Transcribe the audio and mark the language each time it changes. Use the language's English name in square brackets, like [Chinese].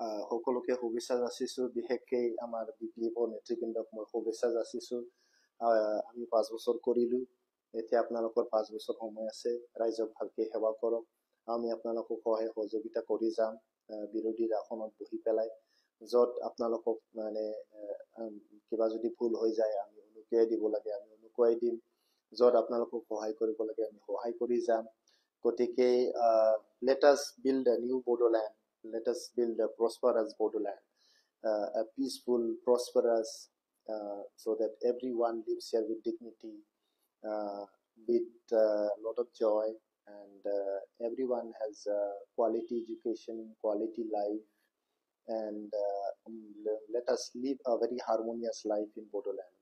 [Assamese] সকলোকে শুভেচ্ছা যাচিছোঁ, বিশেষকৈ আমাৰ BPFৰ নেতৃবৃন্দক মই শুভেচ্ছা যাচিছোঁ। আমি 5 বছৰ কৰিলোঁ, এতিয়া আপোনালোকৰ 5 বছৰ সময় আছে, ৰাইজক ভালকৈ সেৱা কৰক। আমি আপোনালোকক সহায় সহযোগিতা কৰি যাম বিৰোধীৰ আসনত বহি পেলাই। য'ত আপোনালোকক মানে কিবা যদি ভুল হৈ যায় আমি উনুকিয়াই দিব লাগে, আমি উনুকুৱাই দিম। য'ত আপোনালোকক সহায় কৰিব লাগে আমি সহায় কৰি যাম। গতিকে [English] let us build a new Bodoland. Let us build a prosperous Bodoland, a peaceful, prosperous, so that everyone lives here with dignity, with a lot of joy, and everyone has quality education, quality life, and let us live a very harmonious life in Bodoland.